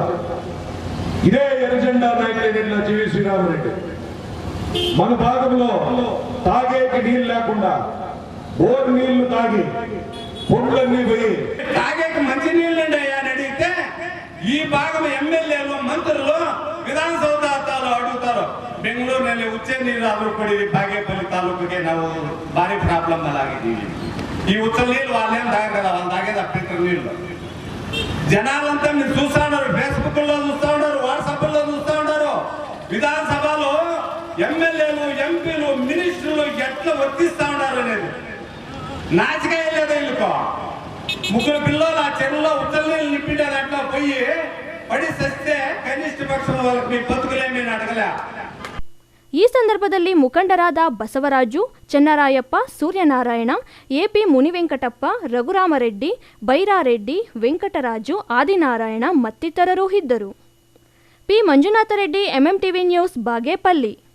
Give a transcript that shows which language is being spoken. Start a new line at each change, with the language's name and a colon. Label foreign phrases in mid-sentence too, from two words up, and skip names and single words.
Telugu: ఇదే ఎర్రజెండా నాయకులు జీవి శ్రీరామరెడ్డి మన భాగంలో తాగేకి నీళ్ళు లేకుండా బోర్ నీళ్లు తాగి పొండ్లన్నీ పోయి తాగేకి మంచి నీళ్ళు అని అడిగితే ఈ భాగం ఎమ్మెల్యేలు, మంత్రులు
Kannada: ವಿಧಾನಸೌಧದಲ್ಲಿ ಅಡುತ್ತಾರೆ. ಬೆಂಗಳೂರಿನಲ್ಲಿ ಉಚ್ಚ ನೀರು ಆದರೂ ಕೊಡಿ, ಬಾಗೇಪಲ್ಲಿ ತಾಲೂಕಿಗೆ ನಾವು ಭಾರಿ ಪ್ರಾಬ್ಲಮ್ ಅಲ್ಲಿ ಆಗಿದ್ದೀವಿ.
Telugu: ఈ ఉత్తర నీళ్ళు వాళ్ళేం తాగరు కదా, వాళ్ళు తాగేది ఫిల్టర్ నీళ్ళు. జనాలంతా మీరు చూస్తూ ఉన్నారు, ఫేస్బుక్ లో చూస్తూ ఉన్నారు, వాట్సాప్ లో చూస్తూ ఉన్నారు. విధానసభలో ఎమ్మెల్యేలు, ఎంపీలు, మినిస్టర్లు ఎట్లా వర్తిస్తూ ఉన్నారు నాచిగా వెళ్ళేది ఇల్లుకో ముగ్గురు పిల్లలు ఆ చెరువులో ఉచ్చల్ని నింపిండే దాంట్లో పోయి పడి సస్తే కనిష్ట పక్షం వాళ్ళకి మీ బతుకులేమీ అడగలే.
Kannada: ಈ ಸಂದರ್ಭದಲ್ಲಿ ಮುಖಂಡರಾದ ಬಸವರಾಜು, ಚೆನ್ನರಾಯಪ್ಪ, ಸೂರ್ಯನಾರಾಯಣ, ಎಪಿ ಮುನಿವೆಂಕಟಪ್ಪ, ರಘುರಾಮರೆಡ್ಡಿ, ಬೈರಾರೆಡ್ಡಿ, ವೆಂಕಟರಾಜು, ಆದಿನಾರಾಯಣ ಮತ್ತಿತರರು ಇದ್ದರು. ಪಿ ಮಂಜುನಾಥರೆಡ್ಡಿ, ಎಂಎಂಟಿವಿ ನ್ಯೂಸ್, ಬಾಗೇಪಲ್ಲಿ.